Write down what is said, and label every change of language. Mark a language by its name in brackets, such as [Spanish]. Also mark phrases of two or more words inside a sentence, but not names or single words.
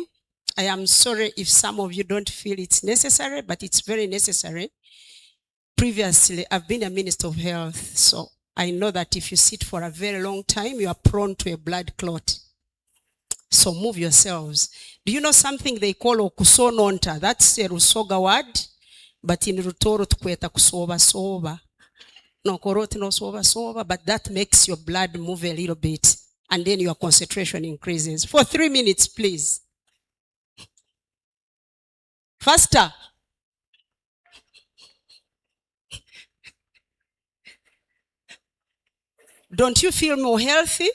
[English] I am sorry if some of you don't feel it's necessary, but it's very necessary. Previously, I've been a minister of health, so I know that if you sit for a very long time, you are prone to a blood clot. So move yourselves. Do you know something they call okusononta? [Tooro] That's a Rusoga word, but in Rutoro tukweta kusoba soba. No koroti no soba soba, [English] but that makes your blood move a little bit, and then your concentration increases. For 3 minutes, please. Faster. Don't you feel more healthy?